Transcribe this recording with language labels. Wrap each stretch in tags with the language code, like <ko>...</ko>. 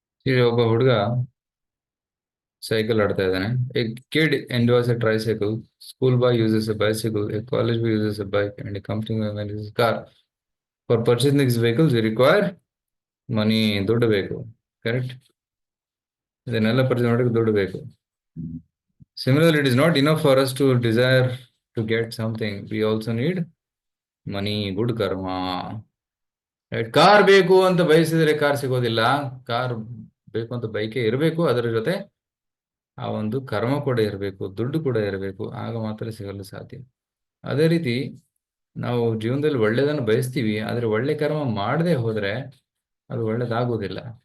<kn>ಈಗ ಒಬ್ಬ ಹುಡುಗ ಸೈಕಲ್ ಆಡ್ತಾ ಇದ್ದಾನೆ.</kn> <en>A kid enjoys a tricycle, school boy uses a bicycle, a college boy uses a bike, and a company man uses car. For purchasing this vehicles we require money,</en> <kn>ದುಡ್ಡು ಬೇಕು. Correct? ಇದನ್ನೆಲ್ಲ purchase ಮಾಡೋಕೆ ದುಡ್ಡು ಬೇಕು.</kn> <en>Similarly, it is not enough for us to desire to get something. We also need money, good karma.</en> <kn>Car ಬೇಕು ಅಂತ ಬಯಸಿದ್ರೆ car ಸಿಗೋದಿಲ್ಲ. ಕಾರ್ ಬೇಕು ಅಂತ ಬೈಕೆ ಇರಬೇಕು, ಅದರ ಜೊತೆ ಆ ಒಂದು ಕರ್ಮ ಕೂಡ ಇರಬೇಕು, ದುಡ್ಡು ಕೂಡ ಇರಬೇಕು, ಆಗ ಮಾತ್ರ ಸಿಗಲು ಸಾಧ್ಯ. ಅದೇ ರೀತಿ ನಾವು ಜೀವನದಲ್ಲಿ ಒಳ್ಳೆಯದನ್ನು ಬಯಸ್ತೀವಿ, ಆದ್ರೆ ಒಳ್ಳೆ ಕರ್ಮ ಮಾಡದೆ ಹೋದ್ರೆ ಅದು ಒಳ್ಳೇದಾಗುವುದಿಲ್ಲ.</kn>